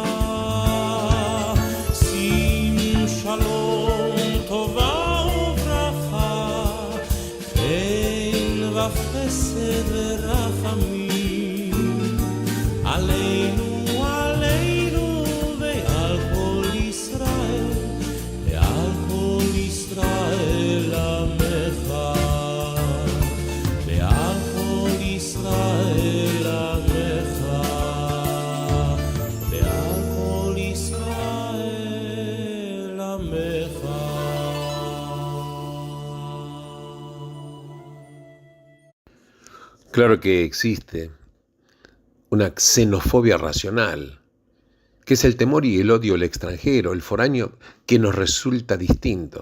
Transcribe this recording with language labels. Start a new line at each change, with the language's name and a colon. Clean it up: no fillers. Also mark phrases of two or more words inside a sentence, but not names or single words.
Hebrew: שים שלום טובה וברכה, חן וחסד ורחמים, עלינו ועל כל ישראל, ועל כל ישראל עמך. ועל כל ישראל עמך, ועל כל ישראל עמך.
Spanish: Claro que existe una xenofobia racional, que es el temor y el odio al extranjero, el foráneo, que nos resulta distinto.